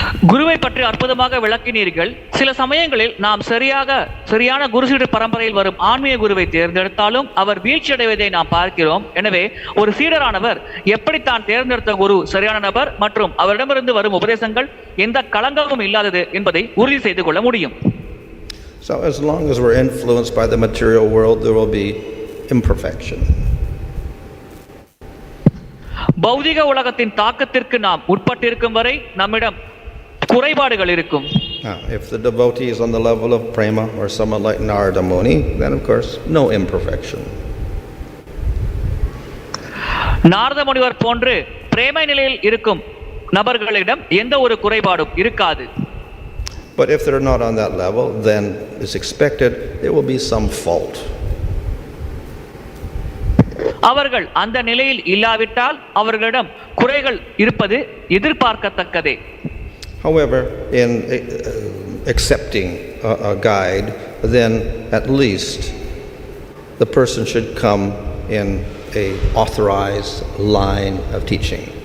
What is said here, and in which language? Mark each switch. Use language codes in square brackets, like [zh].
[ta] குருவை பற்றி அற்புதமாக விளக்கினீர்கள். சில சமயங்களில் நாம் சரியான குருசீட பரம்பரையில் வரும் ஆன்மீக குருவை தேர்ந்தெடுத்தாலும் அவர் வீழ்ச்சி அடைவதை நாம் பார்க்கிறோம். எனவே ஒரு சீடரானவர் எப்படி தான் தேர்ந்தெடுத்த குரு சரியான நபர் மற்றும் அவரிடமிருந்து வரும் உபதேசங்கள் எந்த களங்கமும் இல்லாதது என்பதை உறுதி செய்து கொள்ள முடியும். [en] So as long as we're influenced by the material world, there will be imperfection. [ta] பௌதிக உலகத்தின் தாக்கத்திற்கு நாம் உட்பட்டிருக்கும் வரை நம்மிடம் குறைபாடுகள் இருக்கும். [en] If the devotee is on the level of prema or someone like Nārada Muni, then of course no imperfection. [ta] Narada முனிவர் போன்று பிரேமை நிலையில் இருக்கும் நபர்களிடம் எந்த ஒரு குறைபாடும் இருக்காது. [en] But if they're not on that level, then it's expected there will be some fault. [ta] அவர்கள் அந்த நிலையில் இல்லாவிட்டால் அவர்களிடம் குறைகள் இருப்பது எதிர்பார்க்கத்தக்கதே. [en] However, in accepting a guide, then at least the person should come in a authorized line of teaching.